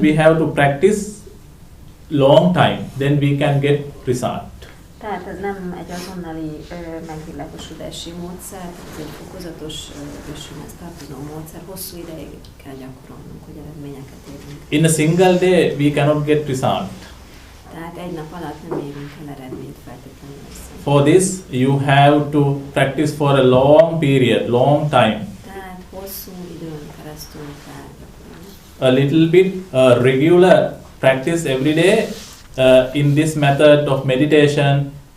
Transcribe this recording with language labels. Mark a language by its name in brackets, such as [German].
[English] We have to practice long time, then we can get result. [Hungarian] Tehát ez nem egy azonnali megvilágosodási módszer, ez egy fokozatos ösvényhez tartozó módszer, hosszú ideig kell gyakorolnunk, hogy eredményeket érjünk. [English] In a single day we cannot get result. [Hungarian] Tehát egy nap alatt nem érünk el eredményt feltétlenül. [English] For this, you have to practice for a long period, long time. [Hungarian] Tehát hosszú időn keresztül kell gyakorolni. [English] A little bit regular practice every day in this method of meditation.